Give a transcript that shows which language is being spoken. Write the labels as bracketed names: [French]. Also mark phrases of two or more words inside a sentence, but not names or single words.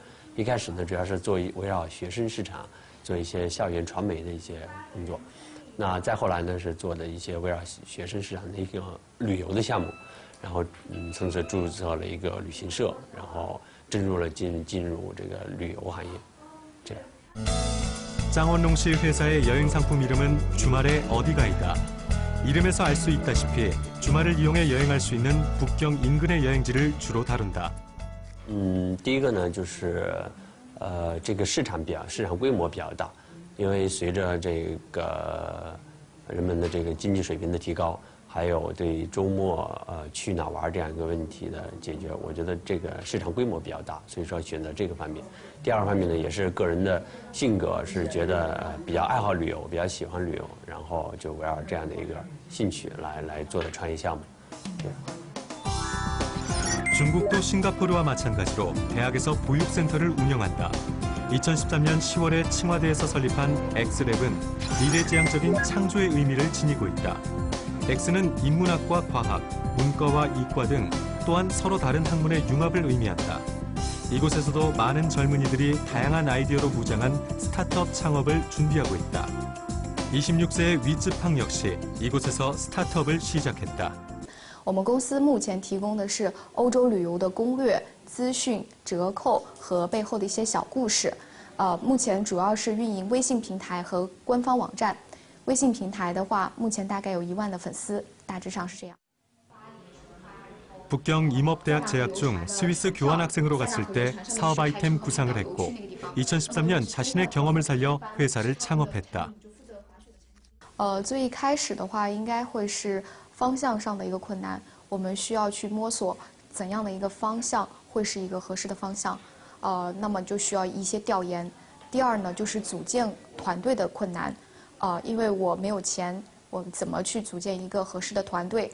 [Chinese] 一开始呢，主要是围绕学生市场做一些校园传媒的一些工作。那再后来呢，是做的一些围绕学生市场的一个旅游的项目，然后从此注册了一个旅行社，然后进入这个旅游行业，这样。 [Korean] 장원롱 씨 회사의 여행 상품 이름은 주말의 어디가이다. 이름에서 알 수 있다시피 주말을 이용해 여행할 수 있는 북경 인근의 여행지를 주로 다룬다. [Chinese] 第一个呢，就是这个市场规模比较大，因为随着这个人们的这个经济水平的提高，还有对周末去哪玩这样一个问题的解决，我觉得这个市场规模比较大，所以说选择这个方面。第二方面呢，也是个人的性格是觉得比较愛好旅游，比较喜欢旅游，然后就围绕这样的一个兴趣来做的创业项目。 [Korean] 중국도 싱가포르와 마찬가지로 대학에서 보육센터를 운영한다. 2013년 10월에 칭화대에서 설립한 X랩은 미래지향적인 창조의 의미를 지니고 있다. X는 인문학과 과학, 문과와 이과 등 또한 서로 다른 학문의 융합을 의미한다. 이곳에서도 많은 젊은이들이 다양한 아이디어로 무장한 스타트업 창업을 준비하고 있다. 26세의 위즈팡 역시 이곳에서 스타트업을 시작했다. [Chinese] 我们公司目前提供的是欧洲旅游的攻略、资讯、折扣和背后的一些小故事。目前主要是运营微信平台和官方网站。微信平台的话，目前大概有1万的粉丝，大致上是这样。 [Korean] 북경 임업대학 재학 중 스위스 교환학생으로 갔을 때 사업 아이템 구상을 했고 2013년 자신의 경험을 살려 회사를 창업했다. [Chinese] 最一开始的话，应该会是方向上的一个困难，我们需要去摸索怎样的一个方向会是一个合适的方向，那么就需要一些调研。第二呢，就是组建团队的困难，因为我没有钱，我怎么去组建一个合适的团队？